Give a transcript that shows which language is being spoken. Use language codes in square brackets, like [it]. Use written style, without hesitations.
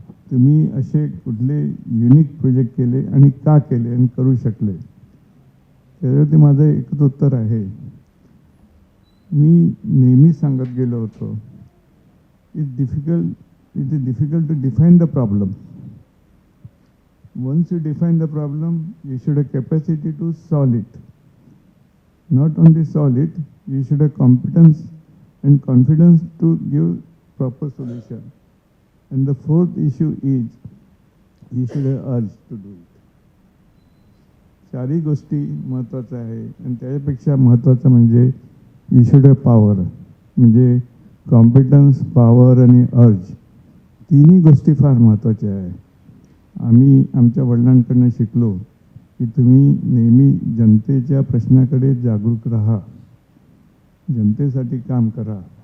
[mr] तुम्ही असे कुठले युनिक प्रोजेक्ट केले आणि का केले आणि करू शकले, त्याच्यावरती माझं एकच उत्तर आहे. मी नेहमी सांगत गेलो होतो, [en] It is difficult to define the problem. Once you define the problem, you should have capacity to solve it. Not only solve it, you should have competence and confidence to give proper solution. And the fourth issue is, you should have urge to do it. [mr] चारही गोष्टी महत्त्वाच्या आहे आणि त्याच्यापेक्षा महत्त्वाचं म्हणजे [en] You should have power. [mr] म्हणजे competence, power आणि अर्ज, तिन्ही गोष्टी फार महत्त्वाच्या आहे. आम्ही आमच्या वडिलांकडनं शिकलो की तुम्ही नेहमी जनतेच्या प्रश्नाकडे जागरूक राहा, जनतेसाठी काम करा.